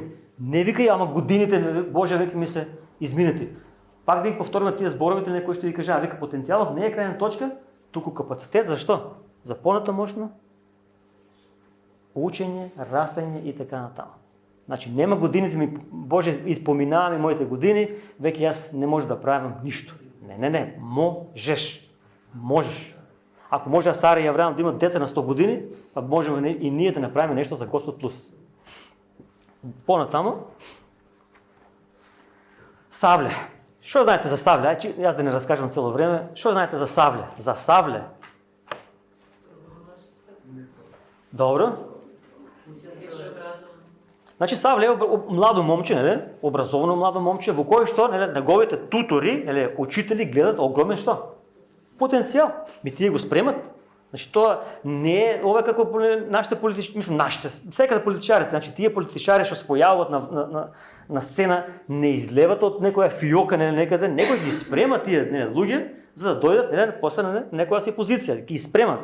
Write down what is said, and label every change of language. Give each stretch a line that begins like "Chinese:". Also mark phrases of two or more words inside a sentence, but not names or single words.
Macedonian: Не викај, ама годините, Боже, веќе ми се изминати. Пак да ги повториме тие зборовите, некој што ви кажа, вика потенцијалот не е крајна точка, туку капацитет, зашто? За понатамошно учење, растење и така натаму. Значи нема годините ми,
Bulgarian: Боже, изпоминавам и моите години, веки аз не може да правим нищо. Не, можеш. Ако може Сара и Авраам да имат деца на 100 години, а можем и ние да направим нещо за Господ плюс. По-натамо, Савле. Що знаете за Савле? Аз да не разкажам цяло време. Що знаете за Савле? За Савле. Добро.
Macedonian: Значи Савле е младо момче, нали? Образовано младо момче, во кое што, нали, неговите тутори, нали, учители гледат огромен што? Потенцијал. Тие го спремат. Значи тоа не е ова како нашите политичари, секаде политичарите, значи тие политичари што се појавуват на сцена не излеват од некоја фиока некаде, некој ги спрема тие луѓе за да дојдат после на некоја си позиција, ги спремат.